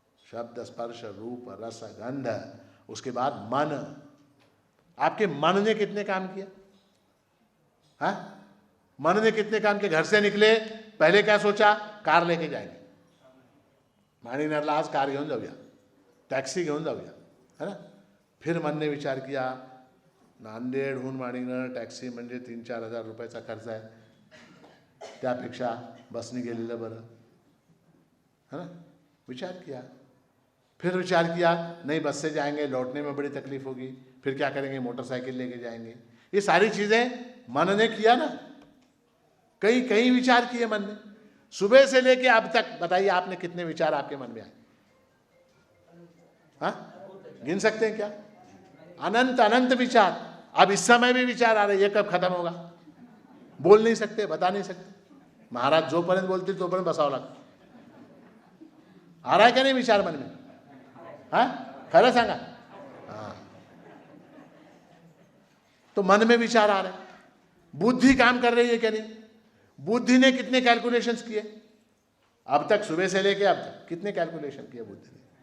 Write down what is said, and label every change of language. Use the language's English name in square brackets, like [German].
[Hindi] शब्द, स्पर्श, रूप, रस, गंध। उसके बाद मन, आपके मन ने कितने काम किया, हाँ, मन ने कितने काम किए। घर से निकले, पहले क्या सोचा, कार लेके जाएंगे, [Marathi] माणी नरला आज कार घेऊन जाऊया, [Hindi] टॅक्सी घेऊन जाऊया, है ना। [Marathi] फिर मन ने विचार किया, नांदेडहून माणिकनगर टॅक्सी म्हणजे 3-4 हजार रुपयाचा खर्च आहे, त्यापेक्षा बसने गेलेलं बरं, [Hindi] है ना। विचार किया, फिर विचार किया नहीं बस से जाएंगे, लौटने में बड़ी तकलीफ होगी, फिर क्या करेंगे, मोटरसाइकिल लेके जाएंगे। ये सारी चीज़ें मन ने किया ना, कई कई विचार किए मन ने। सुबह से लेके अब तक बताइए आपने कितने विचार आपके मन में आए, हाँ, गिन सकते हैं क्या? अनंत अनंत विचार। अब इस समय भी विचार आ रहे, ये कब खत्म होगा, बोल नहीं सकते, बता नहीं सकते। [Marathi] महाराज जोपर्यंत बोलते तोपर्यंत बसावं लागतं। [Hindi] आ रहा है क्या नहीं विचार मन में, हाँ, [Marathi] खरं सांगा, [Hindi] हाँ। तो मन में विचार आ रहे, बुद्धि काम कर रही है क्या नहीं? बुद्धि ने कितने कैलकुलेशंस किए अब तक, सुबह से लेके अब तक कितने कैलकुलेशन किए बुद्धि ने?